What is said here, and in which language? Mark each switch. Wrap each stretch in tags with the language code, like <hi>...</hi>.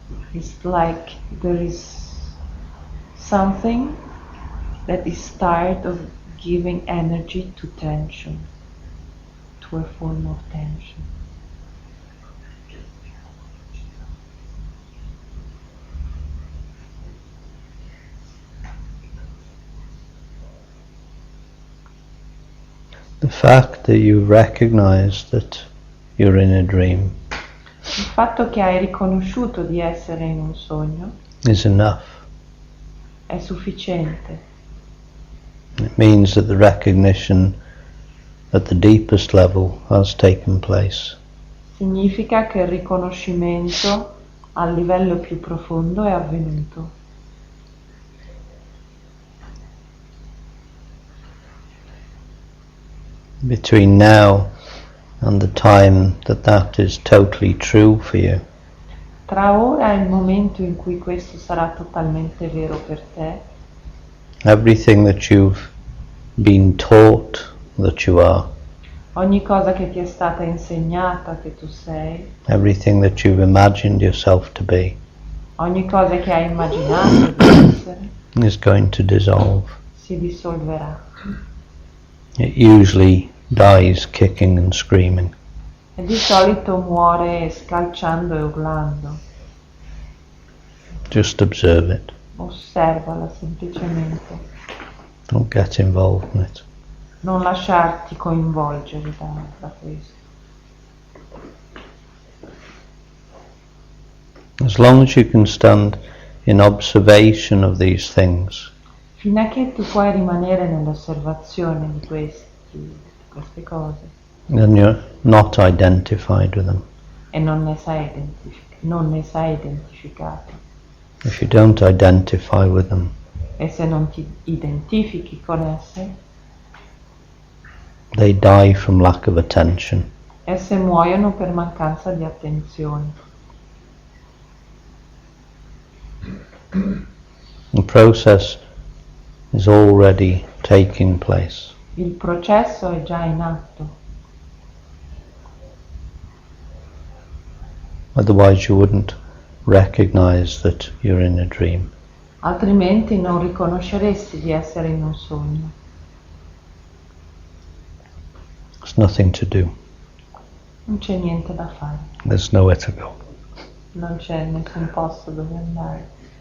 <en>It's like there is something that is tired of giving energy to tension, to a form of tension. The fact that you recognize that you're in a dream</en> <it>Il fatto che hai riconosciuto di essere in un sogno</it> <en>is enough.</en> <it>è sufficiente.</it> <en>It means that the recognition at the deepest level has taken place.</en> <it>Significa che il riconoscimento al livello più profondo è avvenuto.</it> <en>Between now and the time that is totally true for you,</en> <it>Tra ora e il momento in cui questo sarà totalmente vero per te,</it> <en>everything that you've been taught that you are,</en> <it>ogni cosa che ti è stata insegnata che tu sei,</it> <en>everything that you've imagined yourself to be,</en> <it>ogni cosa che hai immaginato di essere,</it> <en>is going to dissolve.</en> <it>si dissolverà.</it> <en>It usually dies kicking and screaming.</en> <it>E di solito muore scalciando e urlando.</it> <en>Just observe it.</en> <it>Osservala semplicemente.</it> <en>Don't get involved in it.</en> <it>Non lasciarti coinvolgere da questo.</it> <en>As long as you can stand in observation of these things,</en> <it>Fino a che tu puoi rimanere nell'osservazione di queste cose</it> <en>then you're not identified with them.</en> <it>e non ne sai identificato.</it> <en>If you don't identify with them,</en> <it>E se non ti identifichi con esse,</it> <en>they die from lack of attention.</en> <it>esse muoiono per mancanza di attenzione.</it> <en>The process is already taking place.</en> <it>Il processo è già in atto,</it> <en>Otherwise you wouldn't recognize that you're in a dream.</en> <it>altrimenti non riconosceresti di essere in un sogno.</it> <en>There's nothing to do.</en> <it>Non c'è niente da fare,</it> <en>There's nowhere to go.</en> <it>non c'è nessun posto dove andare.</it>